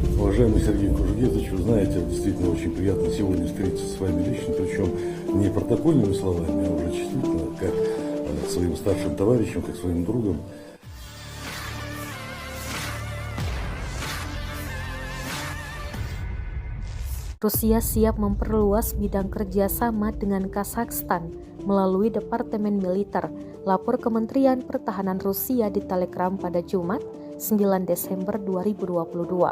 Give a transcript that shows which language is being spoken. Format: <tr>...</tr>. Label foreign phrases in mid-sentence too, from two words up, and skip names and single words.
<ru>Уважаемый Сергей Кужугетович, вы знаете, действительно очень приятно сегодня встретиться с вами лично, причем не протокольными словами, а уже действительно как своим старшим товарищем, как своим другом.</ru> <id>Rusia siap memperluas bidang kerjasama dengan Kazakhstan melalui Departemen Militer, lapor Kementerian Pertahanan Rusia di Telegram pada Jumat, 9 Desember 2022.</id>